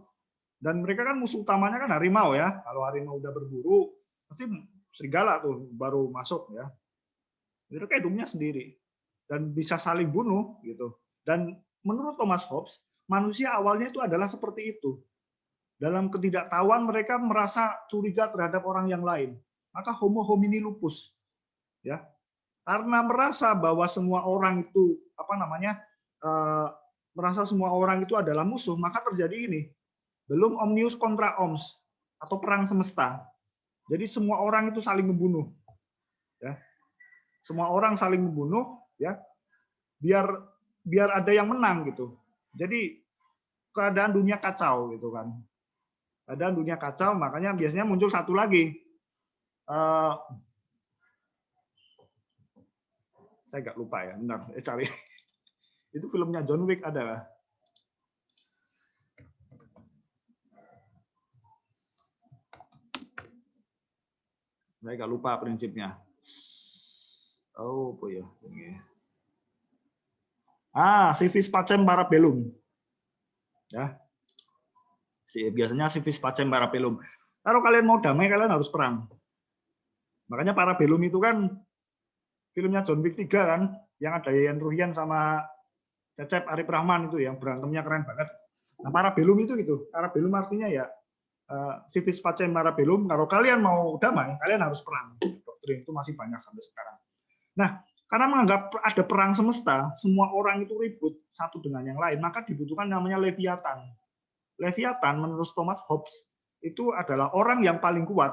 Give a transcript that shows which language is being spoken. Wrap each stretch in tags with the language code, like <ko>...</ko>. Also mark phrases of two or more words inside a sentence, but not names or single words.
<id>Dan mereka kan musuh utamanya kan harimau ya. Kalau harimau udah berburu, pasti serigala tuh baru masuk ya. Mereka hidupnya sendiri. Dan bisa saling bunuh gitu. Dan menurut Thomas Hobbes, manusia awalnya itu adalah seperti itu. Dalam ketidaktahuan mereka merasa curiga terhadap orang yang lain.</id> <la>Maka homo homini lupus.</la> <id>Ya. Karena merasa bahwa semua orang itu merasa semua orang itu adalah musuh, maka terjadi ini. Belum</id> <la>omnius contra omnes</la> <id>atau perang semesta. Jadi semua orang itu saling membunuh. Ya. Semua orang saling membunuh ya. Biar ada yang menang gitu. Jadi keadaan dunia kacau gitu kan. Keadaan dunia kacau, makanya biasanya muncul satu lagi. Saya nggak lupa ya, bentar, cari. Itu filmnya John Wick ada. Saya nggak lupa prinsipnya. Oh, apa ya?</id> <la>Civis pacem parabellum.</la> <id>Ya. Biasanya</id> <la>civis pacem parabellum.</la> <id>Kalau kalian mau damai, kalian harus perang. Makanya Parabellum itu kan filmnya John Wick 3 kan, yang ada Yayan Ruhian sama Cecep Arif Rahman itu yang berantemnya keren banget. Nah, Parabellum itu gitu.</id> <la>Parabellum</la> <id>artinya ya</id> <la>civis pacem parabellum.</la> <id>Kalau kalian mau damai, kalian harus perang. Doktrin itu masih banyak sampai sekarang. Nah, karena menganggap ada perang semesta, semua orang itu ribut satu dengan yang lain, maka dibutuhkan namanya Leviathan. Leviathan menurut Thomas Hobbes itu adalah orang yang paling kuat.</id>